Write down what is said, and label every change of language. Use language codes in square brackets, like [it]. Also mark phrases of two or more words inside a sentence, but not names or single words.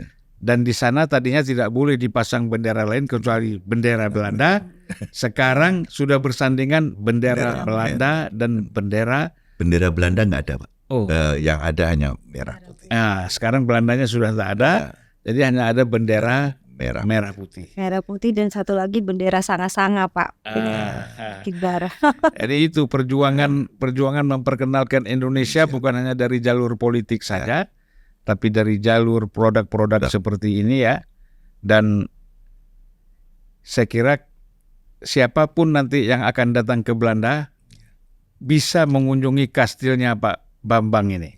[id] Dan di sana tadinya tidak boleh dipasang bendera lain kecuali bendera Belanda. Sekarang sudah bersandingan bendera Bendera Belanda dan bendera. Bendera Belanda nggak ada Pak. Oh, Yang ada hanya merah putih. nah, sekarang Belandanya sudah tidak ada, jadi hanya ada bendera Merah. merah putih. Merah putih dan satu lagi bendera sanga-sanga Pak. Kibar. Jadi itu perjuangan memperkenalkan Indonesia bukan hanya dari jalur politik saja, tapi dari jalur produk-produk seperti ini ya. Dan saya kira siapapun nanti yang akan datang ke Belanda bisa mengunjungi kastilnya Pak Bambang ini.